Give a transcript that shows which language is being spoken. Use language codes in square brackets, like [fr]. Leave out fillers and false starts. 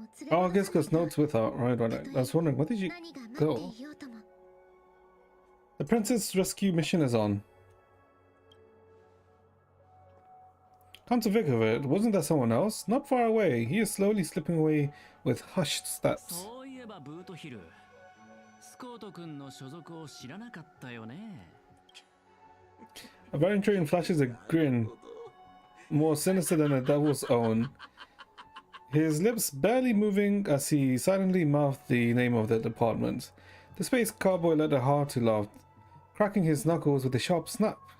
[en] Oh, I guess because Notes with her. Right. I was wondering, where did you go? The Princess Rescue mission is on. Come to think of it, wasn't there someone else? Not far away. He is slowly slipping away with hushed steps. [ja] そういえばブートヒル、スコート君の所属を知らなかったよね。 [en] Aventuring flashes a grin, more sinister than a devil's own. His lips barely moving as he silently mouthed the name of the department. The space cowboy let a hearty laugh, cracking his knuckles with a sharp snap.